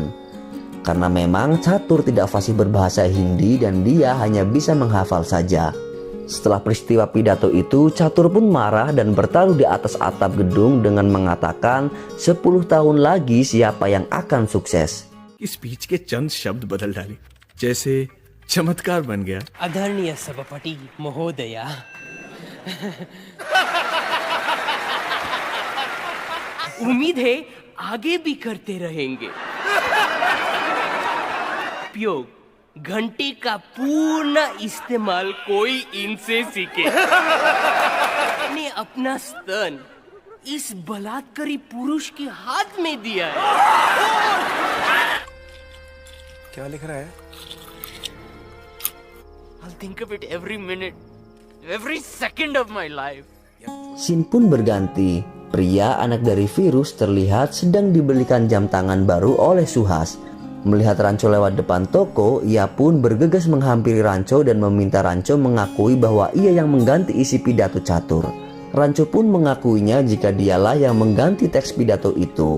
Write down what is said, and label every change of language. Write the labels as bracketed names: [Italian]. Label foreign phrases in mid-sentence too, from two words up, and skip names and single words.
[Indonesian] Karena memang catur tidak fasih berbahasa Hindi dan dia hanya bisa menghafal saja. Setelah peristiwa pidato itu, catur pun marah dan bertaruh di atas atap gedung dengan mengatakan 10 tahun lagi siapa yang akan sukses. [Hindi] स्पीच के चंद शब्द बदल डाले, जैसे चमत्कार बन गया। आदरणीय सभापति महोदया, उम्मीद है आगे भी करते रहेंगे। उपयोग घंटे का पूर्ण इस्तेमाल कोई इनसे सीखे। ने अपना स्तन इस बलात्कारी पुरुष के हाथ में दिया है। क्या लिख रहा है? [English] I'll think of it every minute, every second of my life. [Indonesian] Scene pun berganti. Pria anak dari virus terlihat sedang dibelikan jam tangan baru oleh Suhas. Melihat Rancho lewat depan toko, ia pun bergegas menghampiri Rancho dan meminta Rancho mengakui bahwa ia yang mengganti isi pidato catur. Rancho pun mengakuinya jika dialah yang mengganti teks pidato itu.